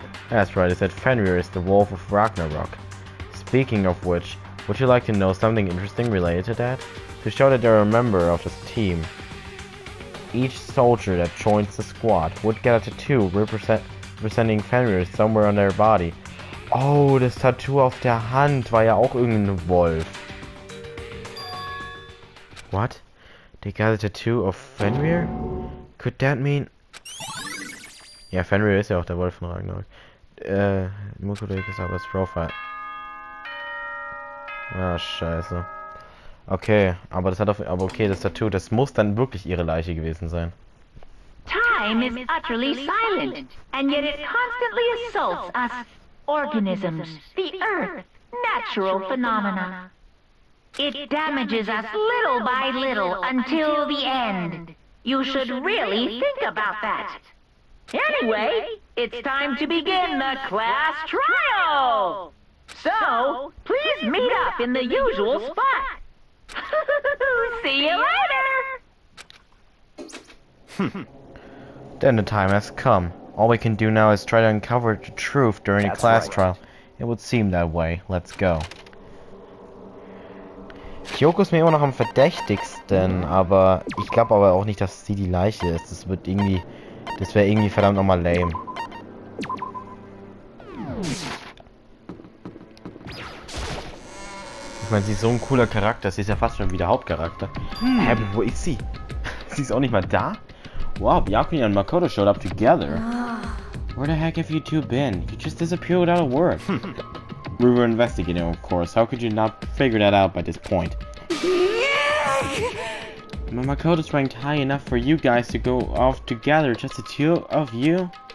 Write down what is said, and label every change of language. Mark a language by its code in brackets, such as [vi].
[en] That's right, it said Fenrir is the Wolf of Ragnarok. Speaking of which, would you like to know something interesting related to that? To show that they're a member of this team, each soldier that joins the squad would get a tattoo representing Fenrir somewhere on their body. [de] Oh, das Tattoo auf der Hand war ja auch irgendein Wolf. [en] What? They got a tattoo of Fenrir? Could that mean... [de] Ja, Fenrir ist ja auch der Wolf von Ragnarok. Mukuro ist aber das Profile. Ah, scheiße. Okay, aber okay, das Tattoo, das muss dann wirklich ihre Leiche gewesen sein. [en] Time is utterly silent, and yet it constantly assaults us, organisms, the earth, natural phenomena. It damages us little by little until the end. You should really think about that. Anyway, it's time to begin the class trial! So, please meet up in the usual spot. See you later! Then the time has come. All we can do now is try to uncover the truth during the class trial. It would seem that way. Let's go. [de] Kyoko ist mir immer noch am verdächtigsten, aber ich glaube aber auch nicht, dass sie die Leiche ist. Das wäre irgendwie verdammt nochmal lame. Ich meine, sie ist so ein cooler Charakter, sie ist ja fast schon wieder Hauptcharakter. Hä, wo ist sie? Sie ist auch nicht mal da? [en] Wow, Byakuya and Makoto showed up together. Where the heck have you two been? You just disappeared without a word. We were investigating, of course. How could you not figure that out by this point? Makoto's ranked high enough for you guys to go off together, just the two of you?